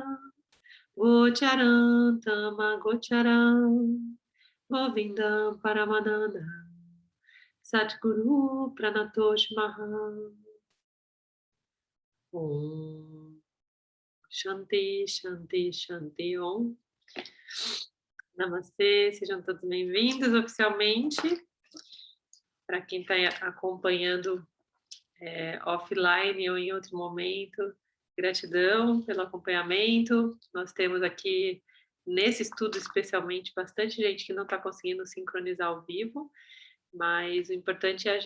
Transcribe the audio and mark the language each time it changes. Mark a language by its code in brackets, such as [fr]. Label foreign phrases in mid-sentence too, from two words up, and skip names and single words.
[sa] गोचरन्तम् अगोचरम् गोविन्दम् परमानन्द सद्गुरु प्रणतोस् महा ॐ शान्ति शान्ति शान्ति ॐ. [pt] Namastê, sejam todos bem-vindos oficialmente. Para quem está acompanhando offline ou em outro momento, gratidão pelo acompanhamento. Nós temos aqui, nesse estudo especialmente, bastante gente que não está conseguindo sincronizar ao vivo, mas o importante é a